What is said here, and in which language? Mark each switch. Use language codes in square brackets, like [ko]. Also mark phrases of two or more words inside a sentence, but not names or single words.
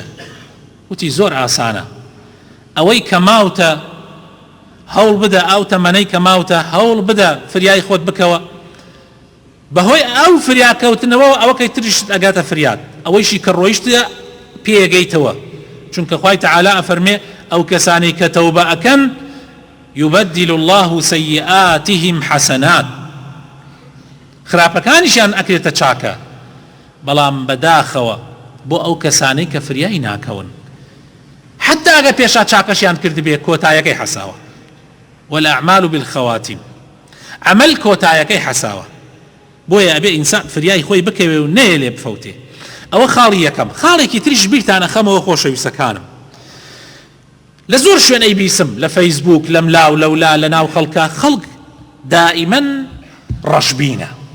[ckb] وتی زۆر ئاسانە، ئەوەی کە ماوتە هەوڵ بدە، ئەو تەمەنەی کە ماوتە هەوڵ بدە فریای خۆت بکەوە، بەهۆی ئەو فریاکەوتنەوە ئەوەکەی تریشت ئەگاتە فریاد، ئەوەیشی کە ڕۆیشتە پێگەیتەوە. چونکە خوای تەعالا ئەفەرمێ ئەو کەسانی کە تەوبە ئەکەن [ar] يبدل الله سيئاتهم حسنات، [ckb] خراپەکانیشیان ئەکرێتە چاکە، بەڵام بەداخەوە بۆ ئەو کەسانەی کە فریای ناکەون، حتا ئەگە پێشا چاکەشیان کرد بێ کۆتایەکەی حەساوە. [ar] والأعمال بالخواتيم، عمل [ckb] کۆتایەکەی حەساوە. بۆیە ئەبێ ئینسان فریای خۆی بکەوێ و نەیە لێ بفەوتێ. ئەوە خاڵی یەکەم. خاڵێکی تریش بیرتانە خەمەوە خۆشەویستەکانم، لە زۆر شوێنەی بیسم لە فەیسبوک لەم لاو لەولا لە ناو خەڵکە، خەڵک دائیمەن ڕەشبینە.